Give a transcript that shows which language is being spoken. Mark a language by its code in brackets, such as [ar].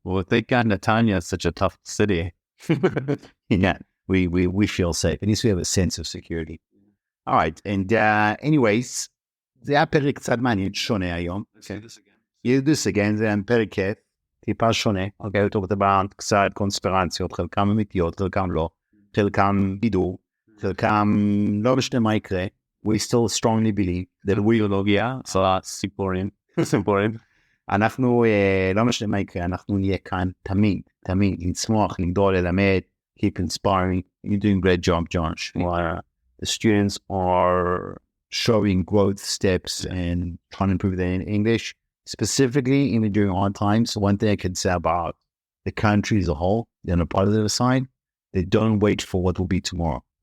[en] Well, thank God Netanya is such a tough city. Yeah, we feel safe. At least we have a sense of security. All right, and anyways, [he] זה היה פרק קצת מעניין, שונה היום. [en] Let's do this again, [he] זה היה פרק כיף, טיפה שונה. אוקיי, הוא [en] talked about [he] קצת קונספירציות, חלקם אמיתיות, חלקם לא, חלקם בידור, חלקם לא משנה מה יקרה. [en] We still strongly believe that [he] ביולוגיה, סיפורים. אנחנו לא משנה מה יקרה, אנחנו נהיה כאן תמיד, לצמוח, לגדול, ללמד, [en] keep inspiring. You're doing a great job, Josh. The students are showing growth steps and trying to improve their English, specifically even during hard times. One thing I can say about the country as a whole, on a positive side, they don't wait for what will be tomorrow.